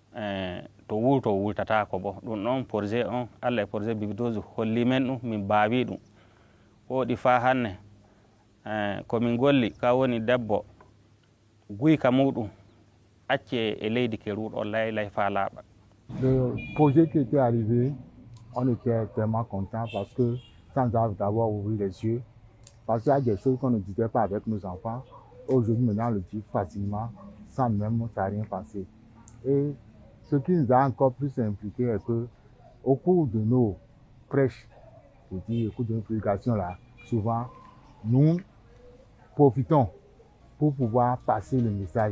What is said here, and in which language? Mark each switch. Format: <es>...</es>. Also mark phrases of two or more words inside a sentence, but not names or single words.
<ff>to wultatako bo ɗum ɗon projet on allah e projet bibidoji holli men ɗum min mbaawi ɗum woɗi fa hannde komin golli ka woni debbo guyka muɗum acce e leydi ke ruɗo lay fa laaɓa.</ff> <fr>Le projet qui était arrivé, on était tellement contents parce que ça nous a d'abord ouvert les yeux. Parce qu'il y a des choses qu'on ne disait pas avec nos enfants. Aujourd'hui, maintenant, on le dit facilement, sans même rien penser. Et ce qui nous a encore plus impliqués est que, au cours de nos prêches, je dis, au cours de nos prédications là, souvent, nous profitons pour pouvoir passer le message.</fr>